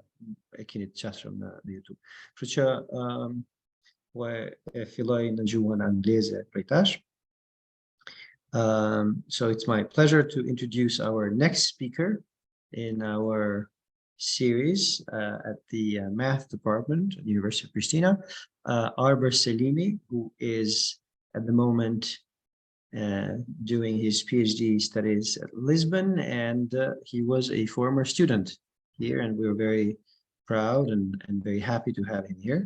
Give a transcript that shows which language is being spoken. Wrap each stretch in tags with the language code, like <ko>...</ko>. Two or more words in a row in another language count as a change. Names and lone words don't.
<sq>e keni të qashur në YouTube. Kështu që e filloj në gjuhën angleze prej tash.</sq> <en>So it's my pleasure to introduce our next speaker in our series at the math department at the University of Prishtina, Arbër Selimi, who is at the moment doing his PhD studies at Lisbon, and he was a former student here, and we're very proud and very happy to have him here.</en>